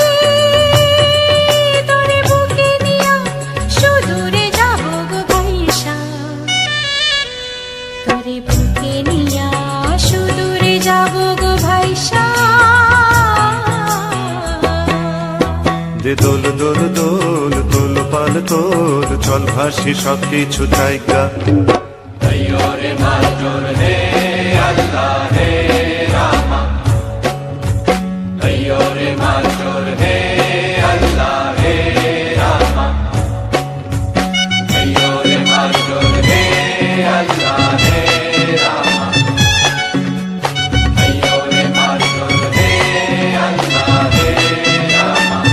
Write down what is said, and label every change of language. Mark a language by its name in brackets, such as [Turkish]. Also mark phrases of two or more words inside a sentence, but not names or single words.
[Bangla] তোরে বুকে নিয়া সুদূরে যাব গো ভাইসা তোরে বুকে নিয়া সুদূরে যাব গো ভাইসা দে দোল দোল দোল তোল পাল তোল চল ভাসি সব কিছু তাইকা [Hindi] अय्यो रे मास्टर हे अल्लाह हे रामा अय्यो रे मास्टर हे अल्लाह हे रामा अय्यो रे मास्टर हे अल्लाह हे रामा अय्यो रे मास्टर हे अल्लाह हे रामा